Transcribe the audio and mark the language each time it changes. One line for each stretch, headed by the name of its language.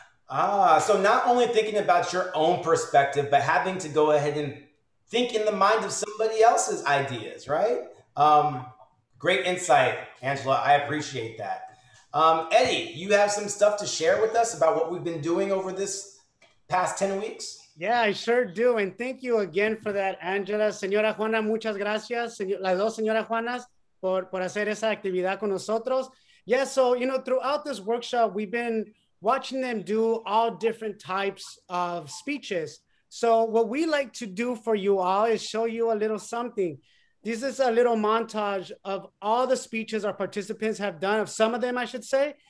English: So not only thinking about your own perspective, but having to go ahead and think in the mind of somebody else's ideas, right? Great insight, Angela. I appreciate that. Eddie, you have some stuff to share with us about what we've been doing over this past 10 weeks? Yeah, I sure do. And thank you again for that, Angela.
Spanish: Señora Juana, muchas gracias. Las dos señoras Juanas por hacer esa actividad con nosotros.
English: Yeah, so, throughout this workshop, we've been watching them do all different types of speeches. So what we like to do for you all is show you a little something. This is a little montage of all the speeches our participants have done, of some of them, I should say.